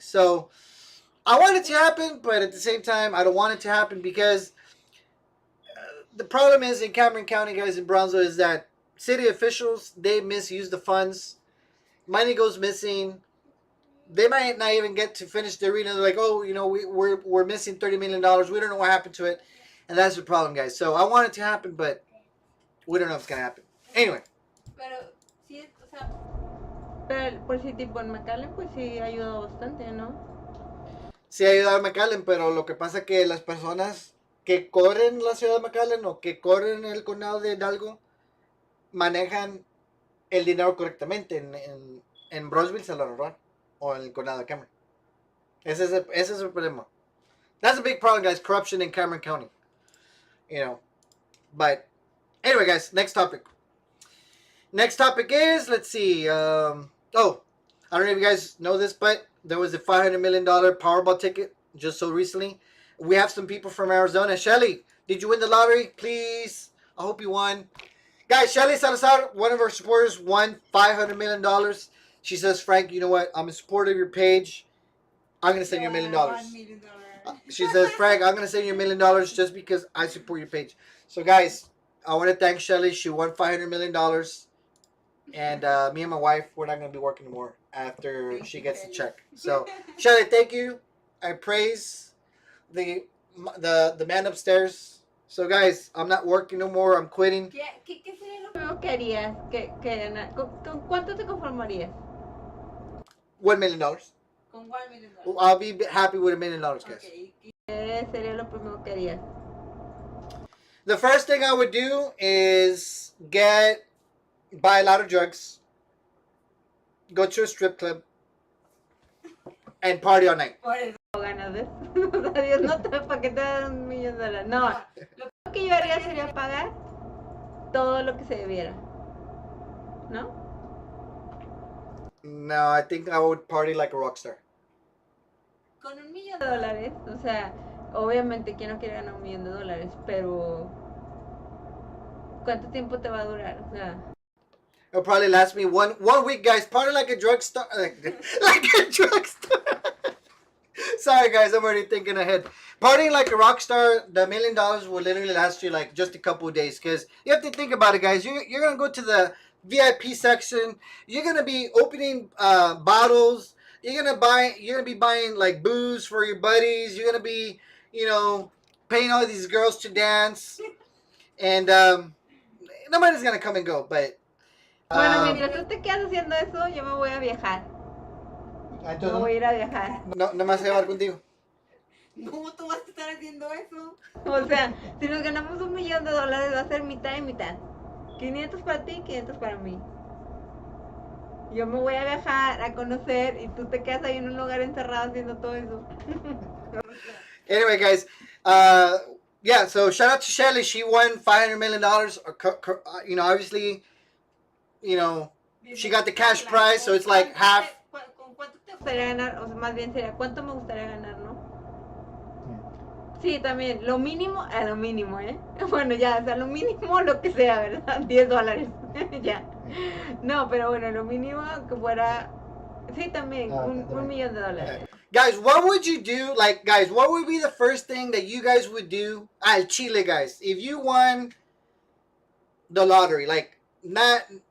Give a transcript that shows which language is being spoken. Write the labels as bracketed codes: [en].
[en] So I want it to happen, but at the same time, I don't want it to happen, because the problem is in Cameron County, guys, in Brownsville, is that city officials, they misuse the funds. Money goes missing. They might not even get to finish the arena. They're like, oh, we're missing $30 million. We don't know what happened to it. And that's the problem, guys. So I want it to happen, but we don't know if it's going to happen. Anyway. [es] Pero sí, o sea, pero por si tipo en McAllen, pues sí ha ayudado bastante, ¿no? Sí ha ayudado a McAllen, pero lo que pasa es que las personas que corren la ciudad de McAllen o que corren el condado de Hidalgo manejan el dinero correctamente. En Brownsville se lo roban. O en el condado de Cameron. Ese es el problema. [en] That's a big problem, guys. Corruption in Cameron County. But anyway, guys, next topic. Next topic is, let's see. I don't know if you guys know this, but there was a $500 million Powerball ticket just so recently. We have some people from Arizona. Shelly, did you win the lottery? Please. I hope you won. Guys, Shelly Salazar, one of our supporters, won $500 million. She says, Frank, you know what? I'm a supporter of your page. I'm going to send you $1 million. $1 million. She says, Frank, I'm going to send you $1 million just because I support your page. So, guys, I want to thank Shelly. She won $500 million. And me and my wife, we're not going to be working anymore after she gets the check. So, Shelly, thank you. I praise the man upstairs. So, guys, I'm not working no more. I'm quitting. [es] ¿Qué sería lo primero que harías? ¿Con cuánto te conformarías? [en] $1 million. [es] ¿Con $1 million? [en] I'll be happy with $1 million, guys. Okay. [es] ¿Qué sería lo primero que harías? [en] The first thing I would do is buy a lot of drugs, go to a strip club, and party all night. [es] Por eso ganas, ¿ves? O sea, Dios no te ¿para qué te dan $1 millón? No, lo que yo haría sería pagar todo lo que se debiera. ¿No? [en] No, I think I would party like a rock star. [es] Con $1 millón, o sea, obviamente, ¿quién no quiere ganar $1 millón? Pero ¿cuánto tiempo te va a durar? O sea, [en] It'll probably last me one week, guys. Party like a drug star. Like a drug star. Sorry, guys. I'm already thinking ahead. Partying like a rock star, the $1 million will literally last you like just a couple of days. Because you have to think about it, guys. You're going to go to the VIP section. You're going to be opening bottles. You're going to be buying like booze for your buddies. You're going to be, paying all these girls to dance. And nobody's going to come and go. But [es] bueno, mientras tú te quedas haciendo eso, yo me voy a viajar. Me voy a ir a viajar. No me vas a llevar contigo. ¿Cómo tú vas a estar haciendo eso? O sea, si nos ganamos $1 millón, va a ser mitad y mitad. 500 para ti, 500 para mí. Yo me voy a viajar, a conocer, y tú te quedas ahí en un lugar encerrado haciendo todo eso. [en] Anyway, guys, yeah, so shout out to Shelly. She won $500 million. Obviously, she got the cash prize, so it's like half. [es] ¿Con cuánto te gustaría ganar? O sea, más bien sería, ¿cuánto me gustaría ganar, no? Sí, también, lo mínimo, lo mínimo, ¿eh? Bueno, ya, o sea, lo mínimo, lo que sea, ¿verdad? $10, ya. No, pero bueno, lo mínimo que fuera, sí, también, $1 millón. [en] Guys, what would you do? Like, guys, what would be the first thing that you guys would do [es] al Chile, [en] guys, if you won the lottery? Like, not.